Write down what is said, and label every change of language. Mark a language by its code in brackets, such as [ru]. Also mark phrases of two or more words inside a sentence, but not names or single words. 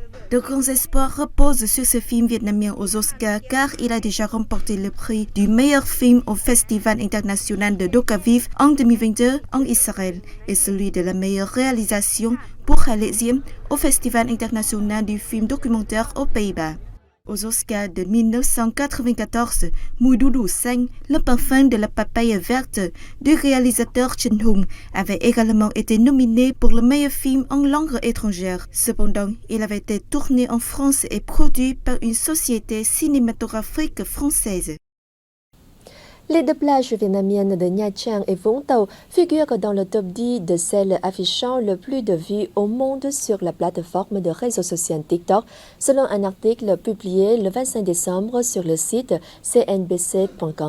[fr] De grands espoirs reposent sur ce film vietnamien aux Oscars car il a déjà remporté le prix du meilleur film au Festival international de Dokaviv en 2022 en Israël et celui de la meilleure réalisation pour Halésium au Festival international du film documentaire aux Pays-Bas. Aux Oscars de 1994, [vi] Mùi đu đủ xanh, [fr] le parfum de la papaye verte du réalisateur Trần Hùng avait également été nominé pour le meilleur film en langue étrangère. Cependant, il avait été tourné en France et produit par une société cinématographique française. Les deux plages vietnamiennes de Nha Trang et Vũng Tàu figurent dans le top 10 de celles affichant le plus de vues au monde sur la plateforme de réseau social TikTok, selon un article publié le 25 décembre sur le site cnbc.com.